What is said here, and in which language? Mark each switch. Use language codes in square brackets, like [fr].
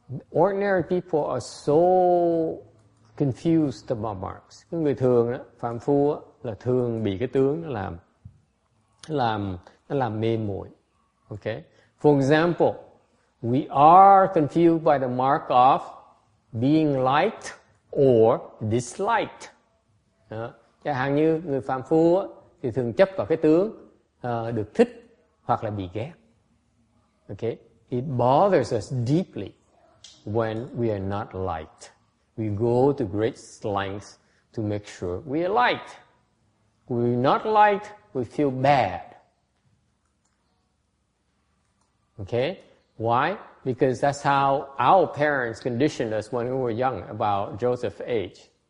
[en] Ordinary people are so confused about marks. [vi] Cái người thường đó, phàm phu là thường bị cái tướng nó làm mê muội. [en] Okay? For example, we are confused by the mark of being liked or disliked. [vi] Chẳng hạn như người phàm phu thì thường chấp vào cái tướng được thích hoặc là bị ghét. [en] Okay? It bothers us deeply when we are not liked. We go to great lengths to make sure we are liked. When we're not liked, we feel bad. Okay? Why? Because that's how our parents conditioned us when we were young about Joseph's age.